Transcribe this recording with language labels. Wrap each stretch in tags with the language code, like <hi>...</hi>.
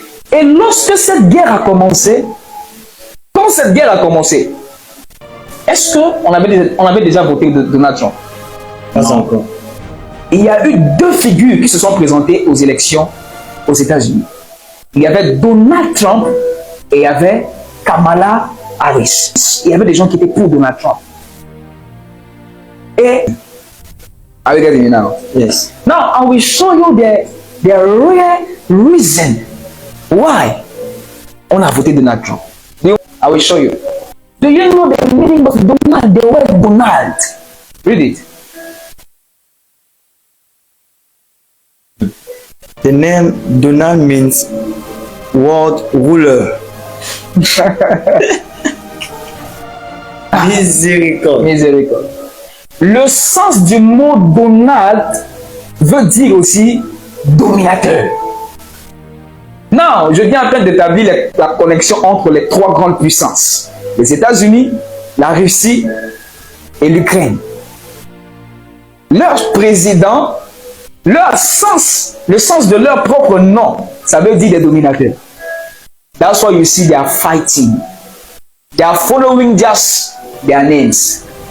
<fr>Et lorsque cette guerre a commencé, quand cette guerre a commencé, est-ce qu'on avait déjà voté Donald Trump? Pas encore. Il y a eu deux figures qui se sont présentées aux élections aux États-Unis. Il y avait Donald Trump et il y avait Kamala Harris. Il y avait des gens qui étaient pour Donald Trump.</fr> <en>Et are you getting me now? Yes. Now I will show you the real reason why</en> <fr>on a voté</fr> <en>Donald Trump. I will show you. Do you know the meaning of Donald? The word Donald. Read it. The name Donald means world ruler.</en> <fr>Miséricorde. Miséricorde. Le sens du mot Donald veut dire aussi dominateur. Now, je viens en train d'établir la connexion entre les trois grandes puissances. Les États-Unis, la Russie et l'Ukraine. Leur président Leur sens, le sens de leur propre nom, ça veut dire des dominateurs.</fr> <en>That's why you see they are fighting. They are following just their names.</en>